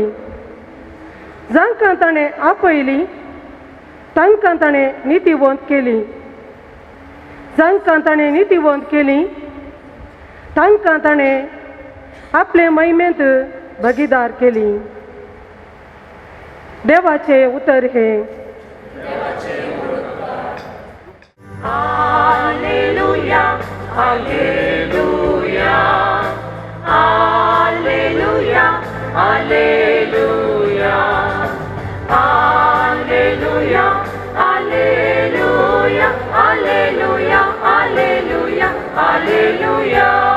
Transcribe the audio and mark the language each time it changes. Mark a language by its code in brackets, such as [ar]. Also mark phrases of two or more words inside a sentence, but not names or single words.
[kok] जांकां ताणें आपयली तांकां ताणें नितीवंत केली. जांकां ताणें नितीवंत केली तांकां ताणें आपले महिमेंत भागीदार केली. देवाचे उतर हे. [la] Alleluia, Alleluia, Alleluia, Alleluia, Alleluia, Alleluia, Alleluia, Alleluia, Alleluia.